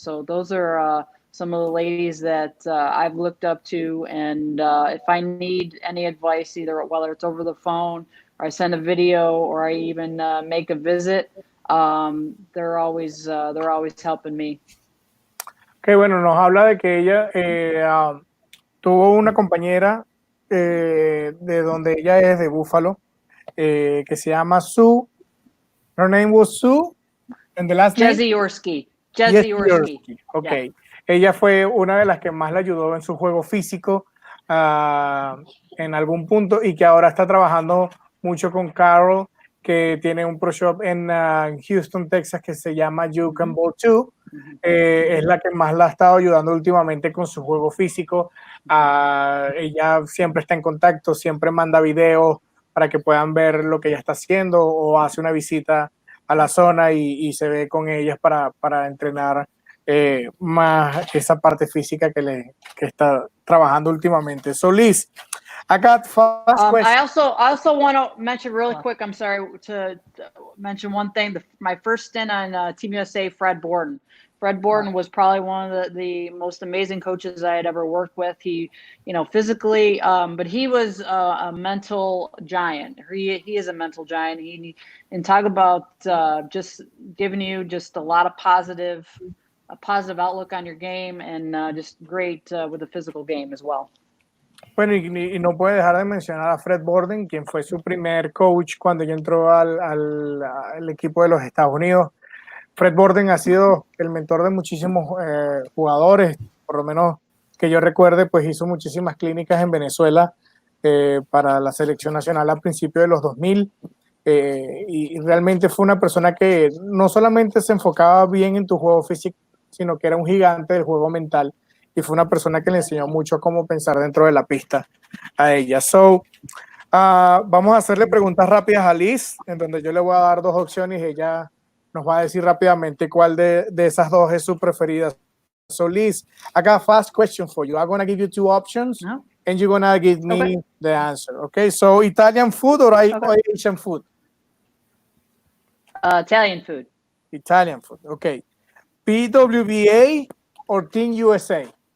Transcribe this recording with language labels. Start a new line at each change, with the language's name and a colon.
English: So those are some of the ladies that I've looked up to. And if I need any advice, either whether it's over the phone or I send a video or I even make a visit, they're always helping me.
Spanish: Que bueno, nos habla de que ella tuvo una compañera de donde ella es, de Buffalo, que se llama Sue.
English: Her name was Sue, and the last name? Jeziorski. Ok. Yeah.
Spanish: Ella fue una de las que más le ayudó en su juego físico en algún punto, y que ahora está trabajando mucho con Carol, que tiene un pro shop en Houston, Texas, que se llama You Can Bowl 2. Es la que más la ha estado ayudando últimamente con su juego físico. Ella siempre está en contacto, siempre manda videos para que puedan ver lo que ella está haciendo, o hace una visita a la zona y se ve con ellas para entrenar más esa parte física que está trabajando últimamente.
English: So, Liz, I got fast questions. I also want to mention really quick, I'm sorry, to mention one thing. My first stint on Team USA, Fred Borden. Fred Borden was probably one of the most amazing coaches I had ever worked with. He, physically, but he was a mental giant. He is a mental giant. And talk about just giving you just a lot of positive outlook on your game, and just great with the physical game as well.
Spanish: Bueno, y no puede dejar de mencionar a Fred Borden, quien fue su primer coach cuando ella entró al equipo de los Estados Unidos. Fred Borden ha sido el mentor de muchísimos jugadores, por lo menos que yo recuerde, pues hizo muchísimas clínicas en Venezuela para la selección nacional a principios de los 2000, y realmente fue una persona que no solamente se enfocaba bien en tu juego físico, sino que era un gigante del juego mental, y fue una persona que le enseñó mucho cómo pensar dentro de la pista a ella. So, vamos a hacerle preguntas rápidas a Liz, en donde yo le voy a dar dos opciones y ella nos va a decir rápidamente cuál de esas dos es su preferida.
English: So, Liz, I got a fast question for you. I'm going to give you two options, and you're going to give me the answer. Okay, so Italian food or Asian food? Italian food. Italian food, okay. PWBA or Team USA?